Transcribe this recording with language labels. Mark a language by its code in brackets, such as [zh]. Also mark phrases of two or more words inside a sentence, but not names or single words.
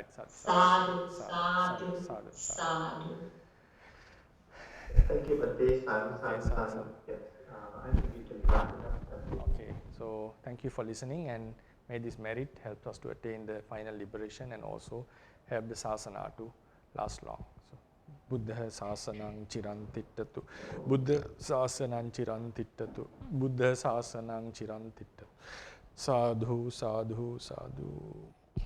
[pi] Sadhu, sadhu, sadhu. [en] Thank you, Bhante. Sadhu. Yes. I think we can wrap it up. Okay. So thank you for listening, and may this merit help us to attain the final liberation and also help the sasana to last long. So, [pi] Buddha sasanang chirantittatu. Buddha sasanang chirantittatu. Buddha sasanang chirantittatu. Sadhu, sadhu, sadhu.